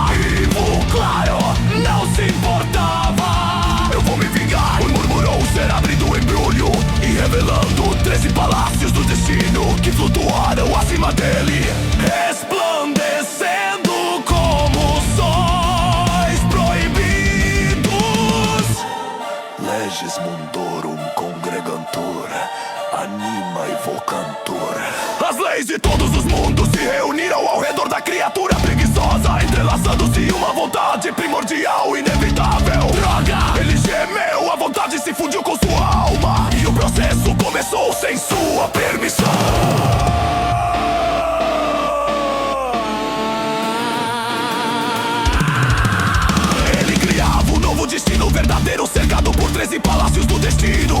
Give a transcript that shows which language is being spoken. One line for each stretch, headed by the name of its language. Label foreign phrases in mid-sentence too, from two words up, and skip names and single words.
Portuguese: Vivo, claro, não se importava. Eu vou me vingar, murmurou o ser abrindo o embrulho e revelando 13 palácios do destino que flutuaram acima dele, resplandecendo como sóis proibidos.
Latin: Leges mundorum congregantur, anima evocantur.
Portuguese: As leis de todos os mundos se reuniram ao redor da criatura preguiçosa, entrelaçando-se uma vontade primordial inevitável. Droga! Ele gemeu, a vontade se fundiu com sua alma, e o processo começou sem sua permissão. Destino verdadeiro, cercado por 13 palácios do destino.